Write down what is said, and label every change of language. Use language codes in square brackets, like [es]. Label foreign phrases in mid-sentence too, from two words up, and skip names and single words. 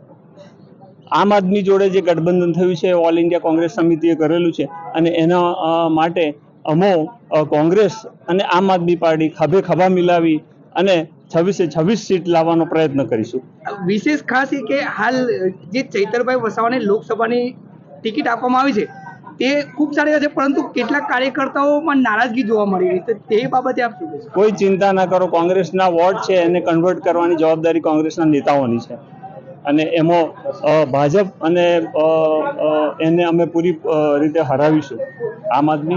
[gu] આમ આદમી જોડે જે ગઠબંધન થયું છે ઓલ ઇન્ડિયા કોંગ્રેસ સમિતિએ કરેલું છે અને એના માટે અમો કોંગ્રેસ અને આમ આદમી પાર્ટી ખભે ખભા મિલાવી અને 26 સીટ લાવવાનો પ્રયત્ન કરીશું। વિશેષ ખાસ કે હાલ જે ચૈતરભાઈ વસાવાને લોકસભાની ટિકિટ આપવામાં આવી છે તે ખૂબ સારી હશે, પરંતુ કેટલાક કાર્યકર્તાઓમાં નારાજગી જોવા મળી રહી છે। તે બાબતે આપ શું કહેશો? કોઈ ચિંતા ના કરો, કોંગ્રેસના વોટ છે એને કન્વર્ટ કરવાની જવાબદારી કોંગ્રેસના નેતાઓની છે અને એમાં ભાજપ અને એને અમે પૂરી રીતે હરાવીશું। આમ આદમી